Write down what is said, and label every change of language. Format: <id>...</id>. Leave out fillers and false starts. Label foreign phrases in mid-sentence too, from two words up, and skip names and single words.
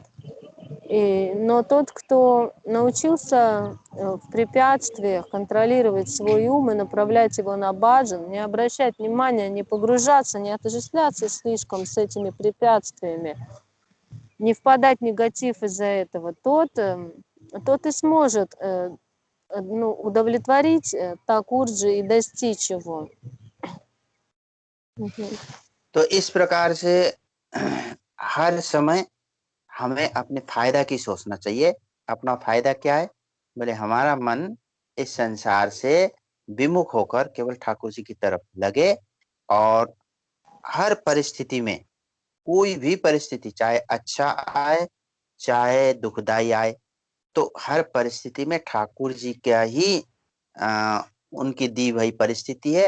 <ru>Но тот, кто научился в препятствиях контролировать свой ум и направлять его на баджан, не обращать внимания, не погружаться, не отождествляться слишком с этими препятствиями, не впадать в негатив из-за этого, тот и сможет удовлетворить Такурджи и достичь его.</ru> <hi>तो इस प्रकार से हर समय हमें अपने फायदा की सोचना चाहिए। अपना फायदा क्या है? बोले हमारा मन इस संसार से विमुख होकर केवल ठाकुर जी की तरफ लगे, और हर परिस्थिति में, कोई भी परिस्थिति चाहे अच्छा आए चाहे दुखदाई आए, तो हर परिस्थिति में ठाकुर जी क्या ही उनकी दी हुई परिस्थिति है।</hi>